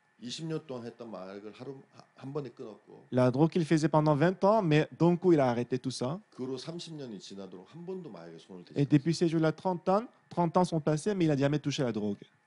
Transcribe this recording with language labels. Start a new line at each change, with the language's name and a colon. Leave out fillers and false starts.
Korean: 20년 동안 했던 마약을 하루 한 번에 끊었고
French: La drogue qu'il faisait pendant 20 ans, mais d'un coup, il a arrêté tout ça.
Korean: 그 후로 30년이 지나도록 한 번도 마약에 손을 대지
French: Et
Korean: 않았어요.
French: depuis ces jours-là, 30 ans sont passés, mais il n'a jamais touché la drogue.